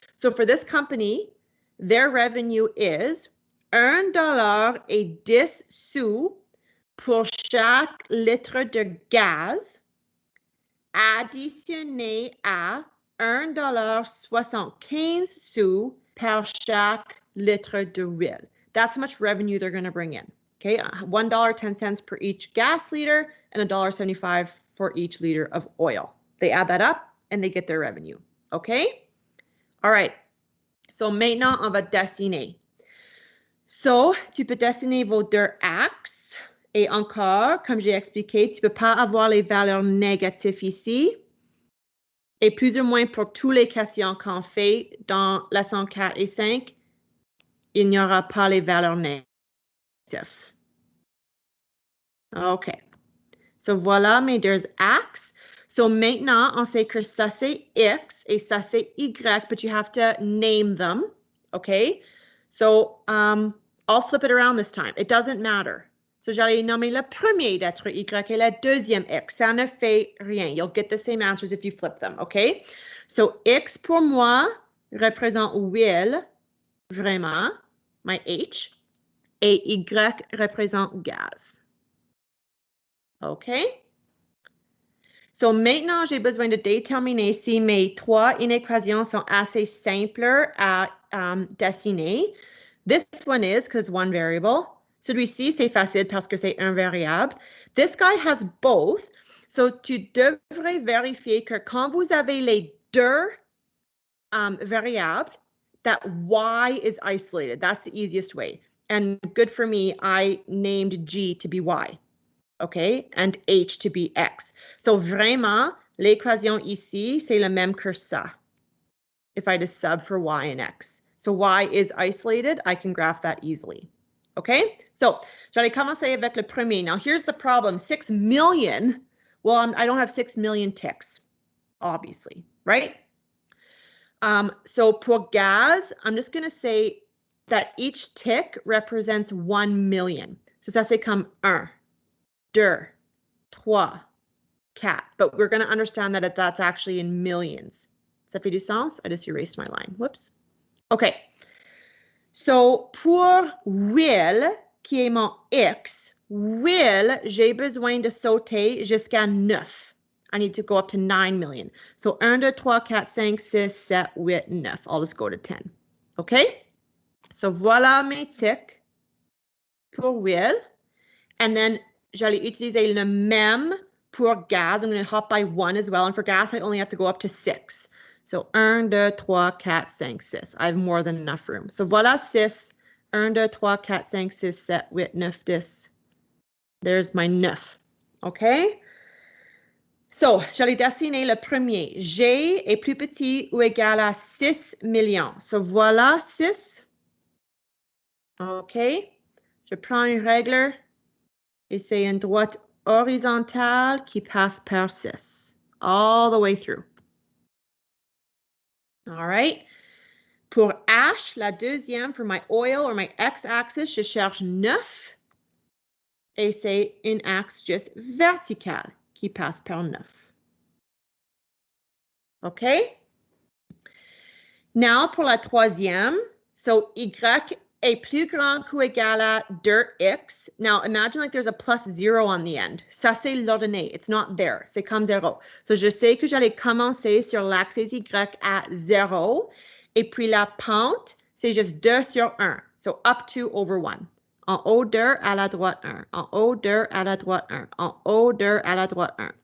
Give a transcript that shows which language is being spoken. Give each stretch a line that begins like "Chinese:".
English: So, for this company, their revenue is
French: $1.10 pour chaque litre de gaz, additionné à $1.75 par chaque litre d'huile.
English: That's how much revenue they're going to bring in. Okay, $1.10 per each gas liter and $1.75 for each liter of oil. They add that up and they get their revenue.
French: Okay? All right. So maintenant, on va dessiner. So, tu peux dessiner vos deux axes. Et encore, comme j'ai expliqué, tu ne peux pas avoir les valeurs négatives ici. Et plus ou moins pour toutes les questions qu'on fait dans leçon 4 et 5, il n'y aura pas les valeurs négatives. OK. So, voilà mes deux axes. So, maintenant, on sait que ça, c'est X et ça, c'est Y,
English: but you have to name them.
French: OK?
English: So, I'll flip it around this time. It doesn't matter.
French: So, j'allais nommer le premier d'être Y et le deuxième X. Ça ne fait rien.
English: You'll get the same answers if you flip them. OK?
French: So, X pour moi représente huile, vraiment, my H, et Y représente gaz. OK? So, maintenant, j'ai besoin de déterminer si mes trois inéquations sont assez simples à dessiner.
English: This one is because one variable.
French: Celui-ci, c'est facile parce que c'est un variable.
English: This guy has both.
French: So, tu devrais vérifier que quand vous avez les deux variables,
English: that Y is isolated. That's the easiest way. And good for me, I named G to be Y. OK, and H to be X.
French: So, vraiment, l'équation ici, c'est la même que ça.
English: If I just sub for Y and X. So, Y is isolated. I can graph that easily. OK, so,
French: j'allais commencer avec le premier.
English: Now, here's the problem. 6 million, well, I don't have 6 million ticks, obviously, right? So,
French: pour gaz,
English: I'm just going to say that each tick represents 1 million. So
French: ça c'est comme
English: 1, 2, 3, 4. But we're going to understand that that's actually in millions.
French: Ça fait du sens?
English: I just erased my line. Whoops. Okay.
French: So pour will, qui est mon X, will, j'ai besoin de sauter jusqu'à 9.
English: I need to go up to 9 million. So 1, 2, 3, 4, 5, 6, 7, 8, 9. I'll just go to 10. Okay?
French: So voilà mes ticks pour will. And then j'allais utiliser le même pour gas.
English: I'm going to hop by 1 as well. And for gas, I only have to go up to 6. So 1, 2, 3, 4, 5, 6. I have more than enough room. So voilà 6. 1, 2, 3, 4, 5, 6, 7, 8, 9, 10. There's my 9. Okay?
French: So, j'allais dessiner le premier. G est plus petit ou égal à 6 millions. So, voilà 6. OK. Je prends une règle et c'est une droite horizontale qui passe par 6.
English: All the way through.
French: All right. Pour H, la deuxième,
English: for my oil or my x-axis,
French: je cherche 9. Et c'est une axe juste verticale qui passe par 9. OK? Now, pour la troisième, so Y est plus grand ou égal à 2X.
English: Now, imagine like there's a plus 0 on the end.
French: Ça, c'est l'ordonnée.
English: It's not there.
French: C'est comme 0. So, je sais que j'allais commencer sur l'axe Y à 0. Et puis, la pente, c'est juste 2 sur 1. So,
English: up 2 over 1.
French: En haut 2, à la droite 1. En haut 2, à la droite 1. En haut 2, à la droite 1.